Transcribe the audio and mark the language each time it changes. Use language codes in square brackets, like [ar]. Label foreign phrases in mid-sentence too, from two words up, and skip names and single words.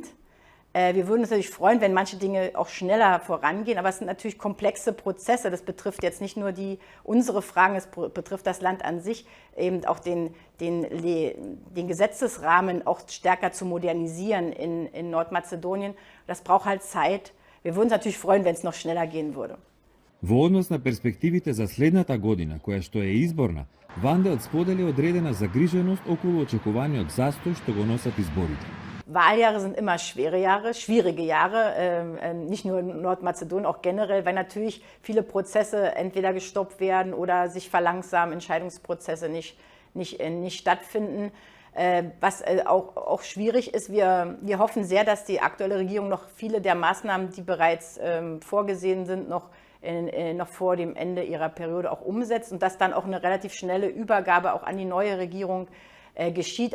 [de] Wir würden uns natürlich freuen, wenn manche Dinge auch schneller vorangehen, aber es sind natürlich komplexe Prozesse. Das betrifft jetzt nicht nur unsere Fragen, es betrifft das Land an sich, eben auch den Gesetzesrahmen auch stärker zu modernisieren in Nordmazedonien. Das braucht halt Zeit. Wir würden uns natürlich freuen, wenn es noch schneller gehen würde. [mk] Во однос на перспективите за следната година, која што е изборна, Ванделт сподели одредена загриженост околу очекуваниот застој што го носат изборите. [de] Wahljahre sind immer schwierige Jahre, nicht nur in Nordmazedonien, auch generell, weil natürlich viele Prozesse entweder gestoppt werden oder sich verlangsamen, Entscheidungsprozesse nicht stattfinden. Was auch schwierig ist, wir hoffen sehr, dass die aktuelle Regierung noch viele der Maßnahmen, die bereits vorgesehen sind, noch vor dem Ende ihrer Periode auch umsetzt und dass dann auch eine relativ schnelle Übergabe auch an die neue Regierung geschieht.